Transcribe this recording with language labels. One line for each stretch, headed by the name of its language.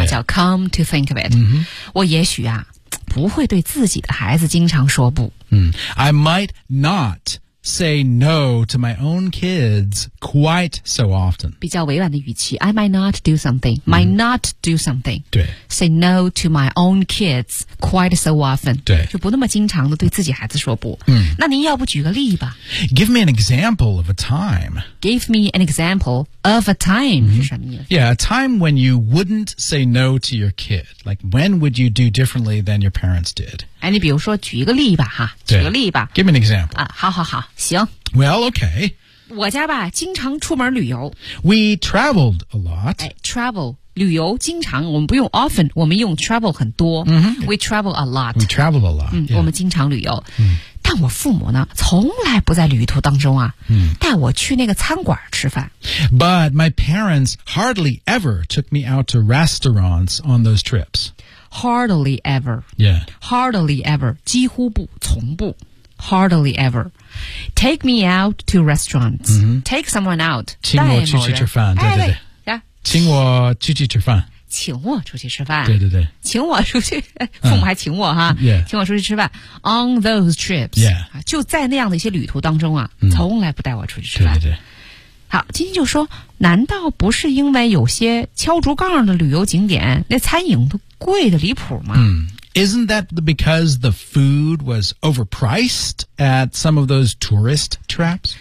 Chinese: 它叫
English: come to think of it、
Chinese: 我也许啊不会对自己的孩子经常说不。
English: I might not say no to my own kids quite so often.
Chinese: 比较委婉的语气
English: I might not do something, might not do something.
Chinese: 对
English: Say no to my own kids quite so often.
Chinese: 对就不那么经常的对自己孩子说不。那您要不举个例吧
English: Give me an example of a time. Give me an example of a time.
Chinese: 是什么意思
English: Yeah, a time when you wouldn't say no to your kid. Like, when would you do differently than your parents did?
Chinese: 哎，你比如说举一个例吧哈，举个例吧。
English: Give me an example.
Chinese: 啊，好好好，行。
English: Well, okay.
Chinese: 我家吧，经常出门旅游。
English: We traveled a lot.
Chinese: 哎 ，travel 旅游经常，我们不用 often， 我们用 travel 很多。
English: We travel a lot. We travel a lot.
Chinese: 我们经常旅游。但我父母呢，从来不在旅途当中啊，带我去那个餐馆吃饭。
English: But my parents hardly ever took me out to restaurants on those trips. Hardly ever. Yeah. Hardly ever.
Chinese: 几乎不，从不。
English: Hardly ever. Take me out to restaurants.、Take someone out.
Chinese: 请我出去吃饭。对对对。
English: Yeah.
Chinese: 请我出去吃饭。请我出去吃饭。对对对。请我出去。父母还请我哈。
English: Yeah.
Chinese: 请我出去吃饭。
English: On those trips. Yeah.
Chinese: 就在那样的一些旅途当中啊、从来不带我出去吃饭。对对对。好，金就说，难道不是因为有些敲竹杠的旅游景点，那餐饮都贵得离谱吗？
English: Isn't that because the food was overpriced at some of those tourist traps?